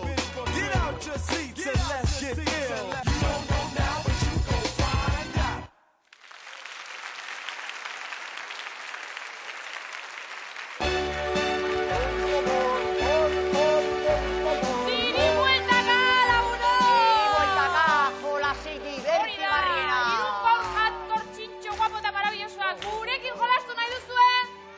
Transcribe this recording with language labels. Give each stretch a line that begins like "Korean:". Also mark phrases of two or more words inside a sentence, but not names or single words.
English: Get out your seats and let's get ill. You don't know now, but you gon' find out.
Basque: Ziri bueltaka, laguno! Bueltaka, jolasiki, Hori da, bertigarriena. irungo jator txintxo guapo eta maravillosoak gurekin jolastu nahi duzue?